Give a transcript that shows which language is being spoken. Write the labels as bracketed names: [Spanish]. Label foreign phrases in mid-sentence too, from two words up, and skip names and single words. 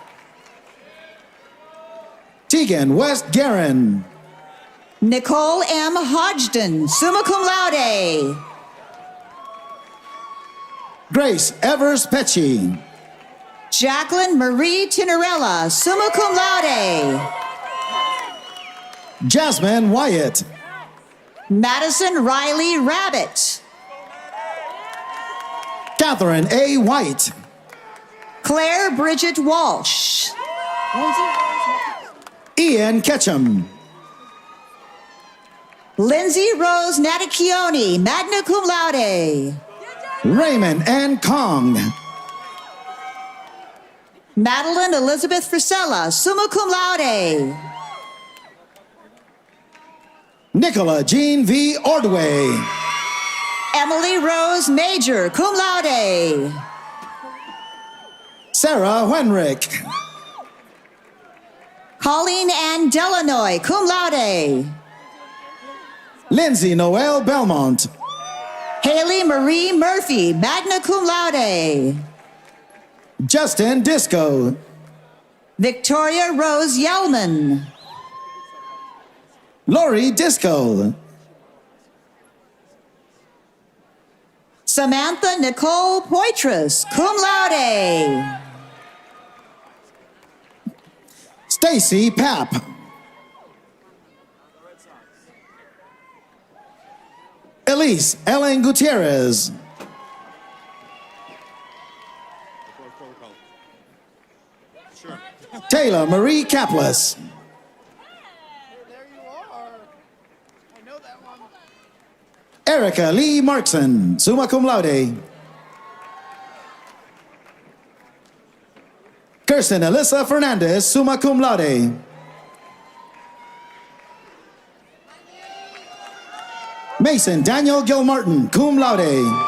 [English] Tegan West Guerin. Nicole M. [Latin] Hodgson, summa cum laude. [English] Grace Evers Pecci. Jacqueline Marie Tinarella, [Latin] summa cum laude. [English] Jasmine Wyatt. Madison Riley Rabbit. Catherine A. White. Claire Bridget Walsh. Ian Ketchum. Lindsay Rose Natacchione, [Latin] magna cum laude. [English] Raymond N. Kong. Madeline Elizabeth Frisella, [Latin] summa cum laude. [English] Nicola Jean V. Ordway. Emily Rose Major, [Latin] cum laude. [English] Sarah Wenrick. Colleen Ann Delanoy, [Latin] cum laude. [English] Lindsay Noel Belmont. Haley Marie Murphy, [Latin] magna cum laude. [English] Justin Disco. Victoria Rose Yellman. Lori Disco. Samantha Nicole Poitras, [Latin] cum laude. [English] Stacy Papp. Elise Ellen Gutierrez. Taylor Marie Kaplis. Erica Lee Markson, [Latin] summa cum laude. [English] Kirsten Alyssa Fernandez, [Latin] summa cum laude. [English] Mason Daniel Gilmartin, [Latin] cum laude.